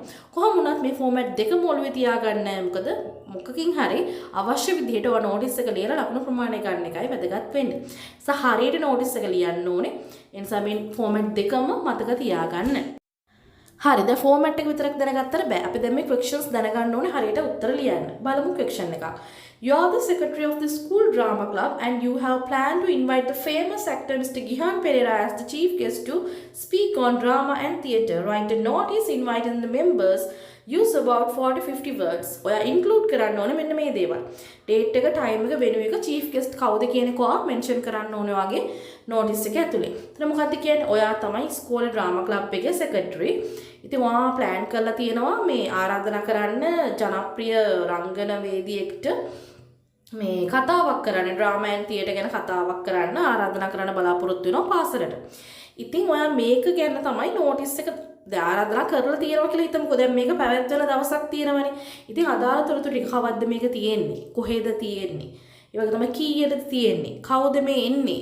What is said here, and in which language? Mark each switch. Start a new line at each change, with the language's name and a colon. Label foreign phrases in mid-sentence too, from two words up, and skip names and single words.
Sinhala: කොහොම වුණත් මේ format දෙකම ඔළුවේ තියාගන්න නැහැ. මොකද මොකකින් හරි අවශ්‍ය විදිහට ඔයා notice එක ලියලා ලකුණු ප්‍රමාණය ගන්න එකයි වැදගත් වෙන්නේ. හරියට notice එක ලියන්න ඕනේ. ඒ නිසා මේ format දෙකම මතක තියාගන්න. හරි දැන් format එක විතරක් දැනගත්තට බෑ. අපි දැන් මේ questions දැනගන්න ඕනේ හරියට උත්තර ලියන්න. බලමු question එකක්.
English: You are the secretary of the school drama club and you have planned to invite the famous actor Mr. Gihan Pereira as the chief guest to speak on drama and theatre. Write a notice inviting the members. Use about 40-50 words.
Sinhala: ඔයා include කරන්න ඕනේ මෙන්න මේ දේවල්. date එක, time එක, venue එක,
English: chief guest
Sinhala: කවුද කියන එක ඔයා mention කරන්න ඕනේ වගේ notice එක ඇතුලේ. එතන මොකද්ද කියන්නේ? ඔයා තමයි ඉස්කෝලේ
English: drama club
Sinhala: එකේ secretary. ඉතින් ඔයා plan කරලා තියෙනවා මේ ආරාධනා කරන්න ජනප්‍රිය රංගන වේදිකෙක්ට මේ කතාවක් කරන්න,
English: drama and theatre
Sinhala: ගැන කතාවක් කරන්න ආරාධනා කරන්න බලාපොරොත්තු වෙනවා පාසලට. ඉතින් ඔයා මේක ගැන තමයි notice එක ආරාධනා කරලා තියෙනවා කියලා හිතමුකෝ. දැන් මේක පැවැත්වෙන දවසක් තියෙනවනේ. ඉතින් අදාළ තොරතුරු ටික කවද්ද මේක තියෙන්නේ? කොහෙද තියෙන්නේ? ඒ වගේ තමයි කීයද තියෙන්නේ? කවුද මේ එන්නේ?